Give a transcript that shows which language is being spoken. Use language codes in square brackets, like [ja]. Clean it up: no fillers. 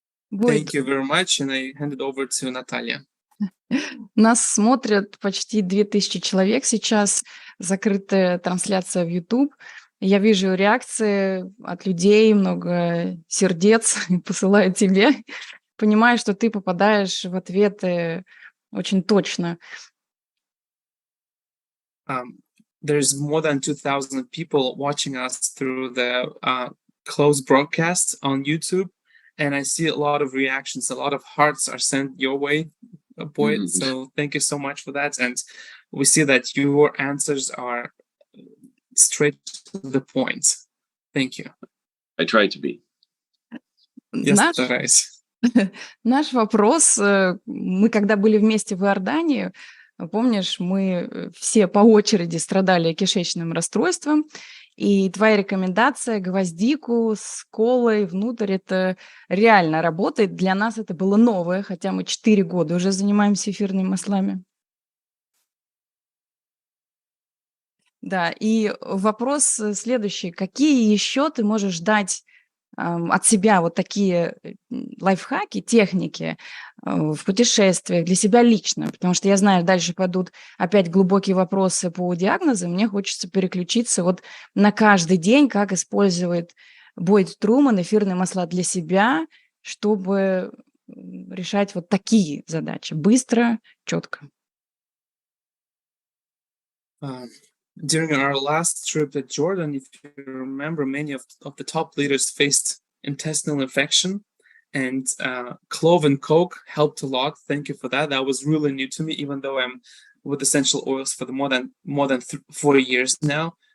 [ru] Бойд, [en] Thank you very much, and I hand it over to Natalia. [ru] нас смотрят почти 2000 человек сейчас, закрытая трансляция в YouTube. Я вижу реакции от людей, много сердец посылаю тебе. Понимаю, что ты попадаешь в ответы очень точно. [en] There's more than 2,000 people watching us through the closed broadcast on YouTube, and I see a lot of reactions. A lot of hearts are sent your way, Boyd. So thank you so much for that. And we see that your answers are straight to the point. Thank you. I try to be. [ru] Я стараюсь. Наш вопрос, мы когда были вместе в Иордании, помнишь, мы все по очереди страдали кишечным расстройством, и твоя рекомендация гвоздику с колой внутрь, это реально работает. Для нас это было новое, хотя мы 4 года уже занимаемся эфирными маслами. Да, и вопрос следующий. Какие еще ты можешь дать от себя вот такие лайфхаки, техники в путешествиях для себя лично? Потому что я знаю, дальше пойдут опять глубокие вопросы по диагнозам. Мне хочется переключиться вот на каждый день, как использует Бойд Труман эфирные масла для себя, чтобы решать вот такие задачи быстро, четко. [en] During our last trip to Jordan, if you remember, many of the top leaders faced intestinal infection, and clove and coke helped a lot. Thank you for that. That was really new to me, even though I'm with essential oils for the more than 4 years now.